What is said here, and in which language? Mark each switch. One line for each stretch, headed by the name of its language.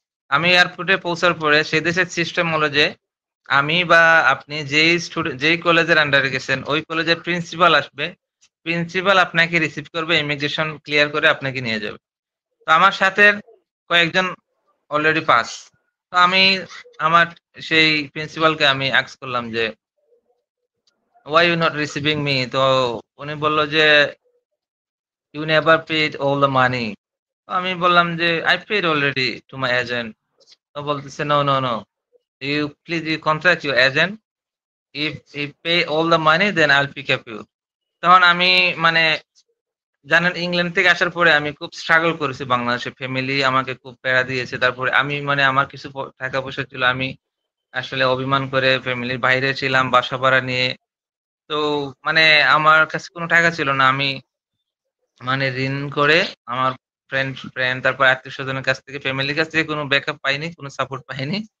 Bangla: আমি এয়ারপোর্টে পৌঁছার পরে সে দেশের সিস্টেম হলো যে আমি বা আপনি যেই কলেজের আন্ডারে গেছেন ওই কলেজের প্রিন্সিপাল আসবে। প্রিন্সিপাল আপনাকে রিসিভ করবে, ইমিগ্রেশন ক্লিয়ার করে আপনাকে নিয়ে যাবে। তো আমার সাথে কয়েকজন অলরেডি পাস। তো আমি আমার সেই প্রিন্সিপালকে আমি আস্ক করলাম যে,
English: "Why you not receiving me?"
Bangla: তো উনি বলল যে,
English: "You never paid all the money."
Bangla: তো আমি বললাম যে,
English: "I paid already to my agent."
Bangla: তো বলতেছে,
English: "No, no, no. You contact your agent. If he pay all the money then I'll pick up you."
Bangla: তখন আমি মানে জানেন ইংল্যান্ড থেকে আসার পরে আমি খুব স্ট্রাগল করেছি বাংলাদেশে। ফ্যামিলি আমাকে খুব প্যারা দিয়েছে। তারপরে আমি মানে আমার কিছু টাকা পয়সা ছিল। আমি আসলে অভিমান করে ফ্যামিলির বাইরে ছিলাম বাসা ভাড়া নিয়ে। তো তো মানে আমার কাছে কোনো টাকা ছিল না। আমি মানে ঋণ করে আমার ফ্রেন্ড তারপর আত্মীয়-স্বজনের কাছ থেকে, ফ্যামিলির কাছ থেকে কোনো ব্যাকআপ পাইনি, কোনো সাপোর্ট পাইনি।